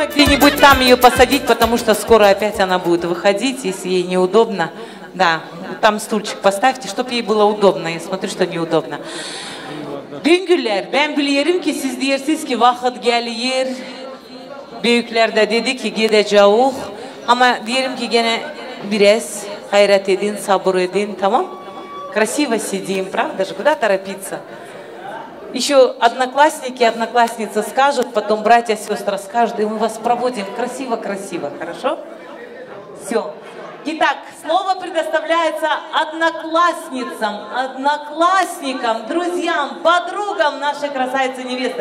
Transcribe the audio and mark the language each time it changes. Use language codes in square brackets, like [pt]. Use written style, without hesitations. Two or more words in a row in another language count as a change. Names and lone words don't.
[ru] как-нибудь там ее посадить, потому что скоро опять она будет выходить, если ей неудобно. Да, там стульчик поставьте, чтобы ей было удобно. Я смотрю, что неудобно. [tr] Güngüller, ben biliyorum ki siz deyirsiniz ki vakit gelir. Büyükler de dedi ki gideceğiz. Ama diyelim ki gene biraz hayret edin, sabır edin, tamam? [ru] Красиво сидим, правда же? Куда торопиться? Еще одноклассники и одноклассницы скажут, потом братья, сестры скажут, и мы вас проводим красиво-красиво, хорошо? Все. Итак, слово предоставляется одноклассницам, одноклассникам, друзьям, подругам нашей красавицы-невесты.